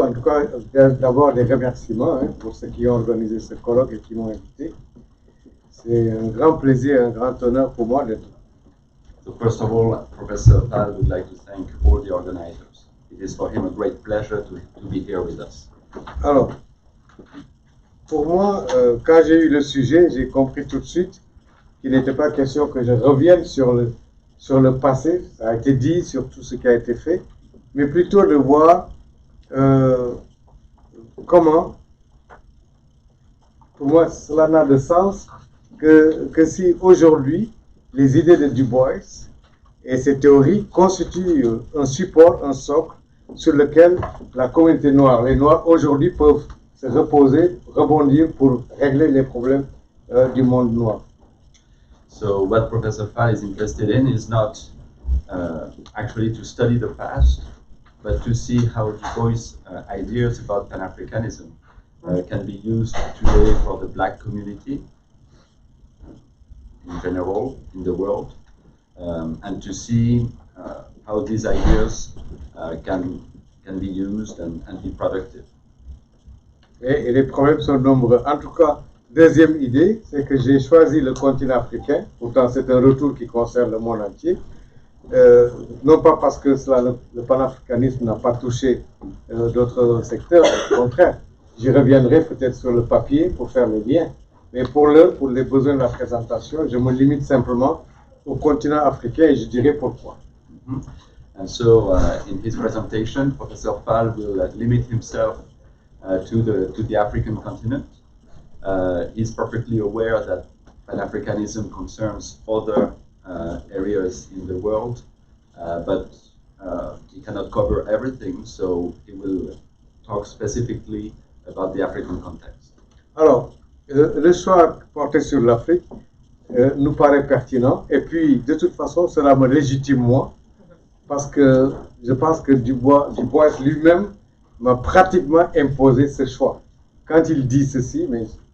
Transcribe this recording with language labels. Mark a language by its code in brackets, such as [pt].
[fr] En tout cas, d'abord des remerciements pour ceux qui ont organisé ce colloque et qui m'ont invité. C'est un grand plaisir, un grand honneur pour moi d'être. [en] So first of all, Professor Fall would like to thank all the organizers. It is for him a great pleasure to be here with us. [fr] Alors, pour moi, quand j'ai eu le sujet, j'ai compris tout de suite qu'il n'était pas question que je revienne sur le passé, ça a été dit sur tout ce qui a été fait, mais plutôt de voir comment, pour moi, cela n'a de sens que si aujourd'hui, les idées de Du Bois et ses théories constituent un support, un socle, sur lequel la communauté noire, les Noirs aujourd'hui peuvent se reposer, rebondir pour régler les problèmes du monde noir. So what Professor Fall is interested in is not actually to study the past, but to see how Du Bois' ideas about Pan-Africanism can be used today for the Black community in general in the world, and to see how these ideas can be used and be productive. Et les problèmes sont nombreux. En tout cas, deuxième idée, c'est que j'ai choisi le continent africain. Pourtant, c'est un retour qui concerne le monde entier. Non pas parce que le panafricanisme n'a pas touché d'autres secteurs, au contraire. J'y reviendrai peut-être sur le papier pour faire le lien. Mais pour les besoins de la présentation, je me limite simplement au continent africain et je dirai pourquoi. Mm-hmm. [en] And so, in his presentation, Professor Fall will limit himself to the African continent. He's perfectly aware that Pan-Africanism concerns other areas in the world, but he cannot cover everything, so he will talk specifically about the African context. [fr] Alors, le choix porté sur l'Afrique nous paraît pertinent, et puis de toute façon, cela me légitime moi, parce que je pense que Du Bois lui-même m'a pratiquement imposé ce choix. Quand il dit ceci, mais